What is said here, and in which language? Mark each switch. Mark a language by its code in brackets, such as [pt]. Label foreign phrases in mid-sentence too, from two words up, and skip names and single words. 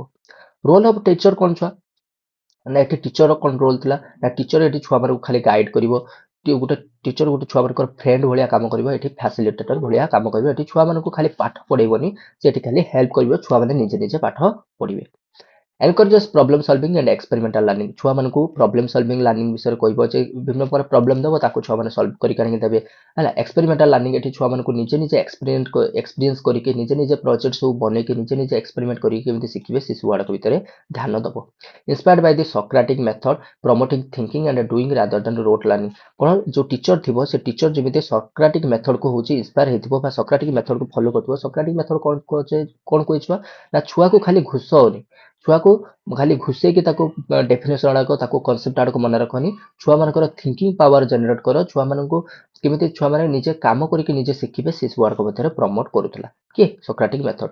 [en] role of teacher [or] କଣ ଛୁଆ ନା ଏଠି ଟିଚର କଣ ରୋଲ ଥିଲା ନା ଟିଚର ଏଠି ଛୁଆମାନଙ୍କୁ ଖାଲି ଗାଇଡ କରିବ ଗୋଟେ ଟିଚର ଗୋଟେ ଛୁଆମାନଙ୍କର ଫ୍ରେଣ୍ଡ ଭଳିଆ କାମ କରିବ ଏଠି ଫାସିଲିଟେଟର ଭଳିଆ କାମ କରିବ ଏଠି ଛୁଆମାନଙ୍କୁ ଖାଲି ପାଠ ପଢେଇବନି ସେ ଏଠି ଖାଲି ହେଲ୍ପ କରିବ ଛୁଆମାନେ ନିଜେ ନିଜେ ପାଠ ପଢିବେ। [en] encourages problem solving and experimental learning [or] ଛୁଆମାନଙ୍କୁ [en] problem solving learning [or] ବିଷୟରେ କହିବ ଯେ ବିଭିନ୍ନ ପ୍ରକାର problem ଦେବ ତାକୁ ଛୁଆମାନେ solve କରିକି ଆଣିକି ଦେବେ ହେଲା। [en] experimental learning [or] ଏଠି ଛୁଆମାନଙ୍କୁ ନିଜେ ନିଜେ experience କରିକି ନିଜେ ନିଜେ project ସବୁ ବନେଇକି ନିଜେ ନିଜେ experiment କରିକି କେମିତି ଶିଖିବେ ସେ ସବୁ ଆଡକୁ ଭିତରେ ଧ୍ୟାନ ଦବ। [en] inspired by the Socratic method promoting thinking and doing rather than rote learning [or] କଣ ଯୋଉ ଟିଚର ଥିବ ସେ ଟିଚର ଯେମିତି ସକ୍ରାଟିକ ମେଥଡକୁ ହଉଛି ଇନ୍ସପାୟାର ହେଇଥିବ ବା ସକ୍ରାଟିକ ମେଥଡକୁ ଫଲୋ କରୁଥିବ। ସକ୍ରାଟିକ ମେଥଡ କଣ କହୁଛି ଛୁଆ ନା ଛୁଆକୁ ଖାଲି ଘୁଷଉନି ଛୁଆକୁ ଖାଲି ଘୁଷେଇକି ତାକୁ ଡେଫିନେସନ ଆଡକ ତାକୁ କନସେପ୍ଟ ଆଡକୁ ମନେ ରଖନି ଛୁଆମାନଙ୍କର [en] thinking power generate [or] କର ଛୁଆମାନଙ୍କୁ କେମିତି ଛୁଆମାନେ ନିଜେ କାମ କରିକି ନିଜେ ଶିଖିବେ ସେ ସବୁ ଆଡକ ମଧ୍ୟରେ ପ୍ରମୋଟ କରୁଥିଲା କିଏ ସକ୍ରାଟିକ ମେଥଡ।